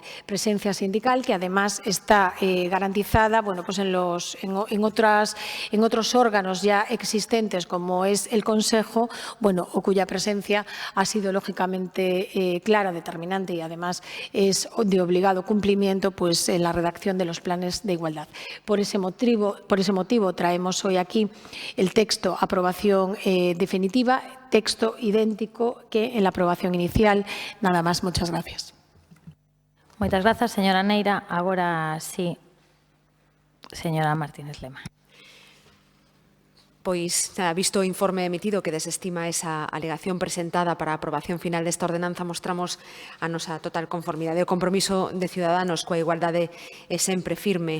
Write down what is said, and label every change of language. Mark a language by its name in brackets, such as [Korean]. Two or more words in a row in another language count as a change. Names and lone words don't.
[Spanish] Presencia sindical que además está garantizada pues en otros órganos ya existentes como es el Consejo, o cuya presencia ha sido lógicamente clara, determinante y además es de obligado cumplimiento pues en la redacción de los planes de igualdad. Por ese motivo traemos hoy aquí el texto aprobación definitiva, texto idéntico que en la aprobación inicial. Nada más, muchas gracias. [Galician] Moitas grazas, señora Neira. Agora sí, señora Martínez Lema. Pois, visto o informe emitido que desestima esa alegación presentada para a aprobación final desta ordenanza, mostramos a nosa total conformidade. O compromiso de Ciudadanos coa igualdade é sempre firme.